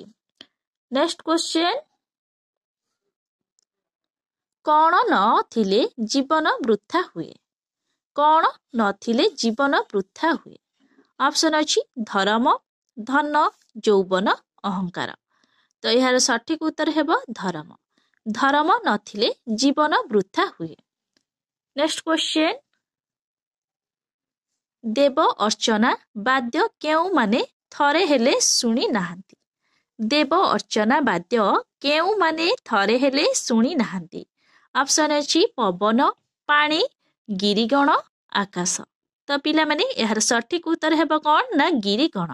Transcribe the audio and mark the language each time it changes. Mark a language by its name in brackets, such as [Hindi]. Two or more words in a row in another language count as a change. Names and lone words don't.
[English] next question, [Odia] କଣ ନଥିଲେ ଜୀବନ ବୃଥା ହୁଏ? କଣ ନଥିଲେ ଜୀବନ ବୃଥା ହୁଏ? ଅପସନ ଅଛି ଧର୍ମ, ଧନ, ଯୌବନ, ଅହଙ୍କାର। ତୋ ଯାର ସଠିକ ଉତ୍ତର ହେବ ଧର୍ମ। ଧର୍ମ ନଥିଲେ ଜୀବନ ବୃଥା ହୁଏ। [English] next question, [Odia] ଦେବ ଅର୍ଚ୍ଚନା ବାଦ୍ୟ କେଉଁ ମାନେ ଥରେ ହେଲେ ଶୁଣି ନାହାଁନ୍ତି। ଦେବ ଅର୍ଚ୍ଚନା ବାଦ୍ୟ କେଉଁ ମାନେ ଥରେ ହେଲେ ଶୁଣି ନାହାଁନ୍ତି। ଅପ୍ସନ ଅଛି ପବନ, ପାଣି, ଗିରିଗଣ, ଆକାଶ। ତୋ ପିଲା ମାନେ ଯାର ସଠିକ ଉତ୍ତର ହେବ କୌଣ ନା ଗିରିଗଣ।